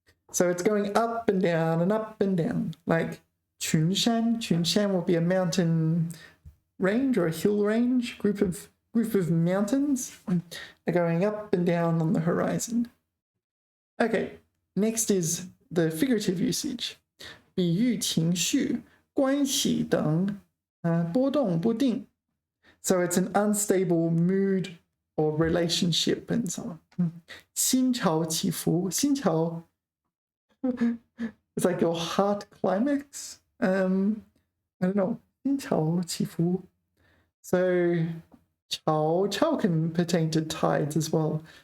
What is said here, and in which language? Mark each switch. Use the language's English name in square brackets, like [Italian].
[English] So it's going up and down and up and down. Like 群山. 群山 will be a mountain range or a hill range, group of mountains are going up and down on the horizon. Okay, next is the figurative usage. [Chinese] 比喻情绪, 关系等, 波动不定. [English] So it's an unstable mood or relationship and so on. [Chinese] 心潮起伏. [English] 心潮 it's like your heart climax. I don't know. [Chinese] 心潮起伏. [English] So chao can pertain to tides as well.